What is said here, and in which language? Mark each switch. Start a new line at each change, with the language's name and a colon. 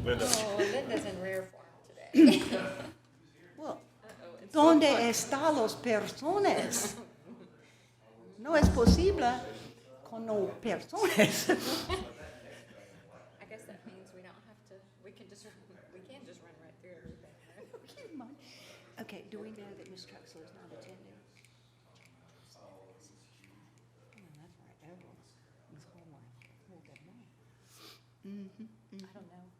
English: oh, Linda's in rare form today. Well, Uh-oh, it's
Spanish: ¿dónde están los personas? No es posible con no personas.
English: I guess that means we don't have to, we can just run right through everything, right? Okay, do we know that Ms. Truxell is not attending? Oh, that's right, Ms. Hallmark. Well, good morning. I don't know.